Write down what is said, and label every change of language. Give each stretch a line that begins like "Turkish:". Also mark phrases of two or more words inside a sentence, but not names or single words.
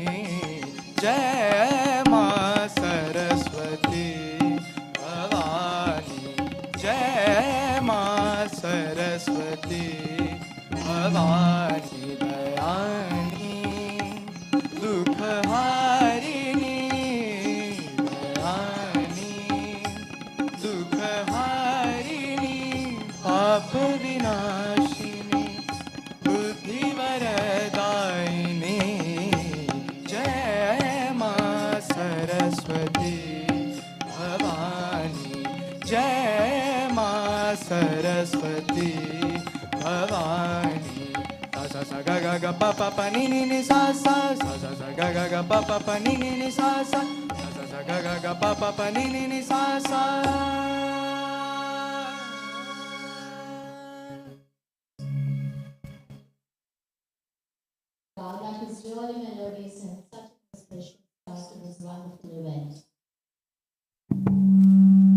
Hindi: जय मां सरस्वती भवानी जय मां सरस्वती भवानी दयानी दुख हारिणी दयानी दुख हारिणी पाप विनाशिनी बुद्धि वरदायिनी जय मां सरस्वती भवानी जय मां सरस्वती भवानी sa sa ga ga pa pa ni sa sa ga ga pa pa ni sa sa ga ga pa pa ni sa sa
English: God, that is really melodious and such a special start to this wonderful event.